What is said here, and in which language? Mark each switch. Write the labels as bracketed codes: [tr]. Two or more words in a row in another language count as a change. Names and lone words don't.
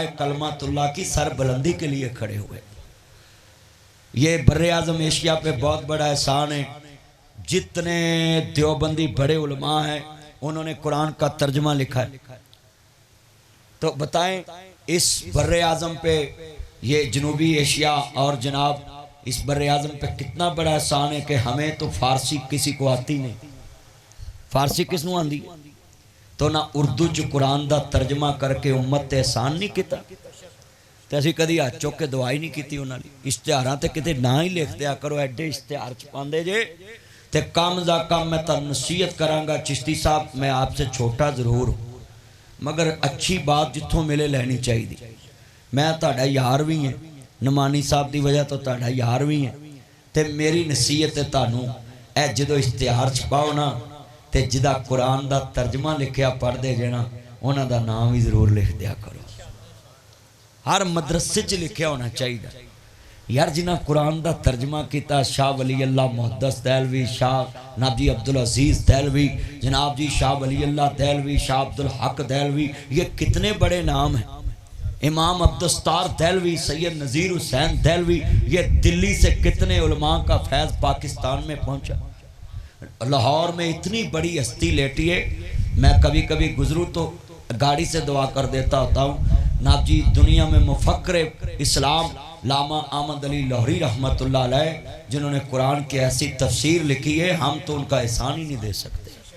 [ur] کلمت اللہ کی سر بلندی کے لیے کھڑے ہوئے یہ بر اعظم ایشیا پہ بہت بڑا احسان ہے جتنے دیوبندی بڑے علماء ہیں انہوں نے قرآن کا ترجمہ لکھا ہے تو بتائیں اس بر اعظم پہ یہ جنوبی ایشیا اور جناب اس بر اعظم پہ کتنا بڑا احسان ہے کہ ہمیں تو فارسی کسی کو آتی نہیں [pa] فارسی کس نو آندی تو نہ اردو چ قرآن دا ترجمہ کر کے امت تے احسان نہیں کیتا تے اسی کدی ہاتھ چوک کے دعائی نہیں کیتی انہاں دی اشتہاراں تے کتے نہ ہی لکھ دیا کرو ایڈے اشتہار چ پاندے جے تے کم دا کم میں تانوں نصیحت کراں گا چشتی صاحب [ur] میں آپ سے چھوٹا ضرور ہوں مگر اچھی بات [pa] جتھوں ملے لینی چاہیے میں تہاڈا یار بھی ہیں نمانی صاحب دی وجہ تو تہاڈا یار بھی ہیں تے میری نصیحت ہے تانوں اے جدو اشتہار چھپاؤ نا تے جدا قرآن دا ترجمہ لکھیا پڑھ دے جنا انہاں دا نام بھی ضرور لکھ دیا کرو ہر مدرسے چ لکھیا ہونا چاہیے یار جنہ قرآن دا ترجمہ [ur] کیتا شاہ ولی اللہ محدث دہلوی شاہ نبی عبدالعزیز دہلوی جناب جی شاہ ولی اللہ دہلوی شاہ عبدالحق دہلوی یہ کتنے بڑے نام ہیں امام عبدالستار دہلوی سید نذیر حسین دہلوی یہ دلی سے کتنے علماء کا فیض پاکستان میں پہنچا لاہور میں اتنی بڑی ہستی لیٹی ہے میں کبھی کبھی گزروں تو گاڑی سے دعا کر دیتا ہوتا ہوں ناب جی دنیا میں مفکر اسلام علامہ احمد علی لاہوری [ar] رحمۃ اللہ علیہ [ur] جنہوں نے قرآن کی ایسی تفسیر لکھی ہے، ہم تو ان کا احسان ہی نہیں دے سکتے۔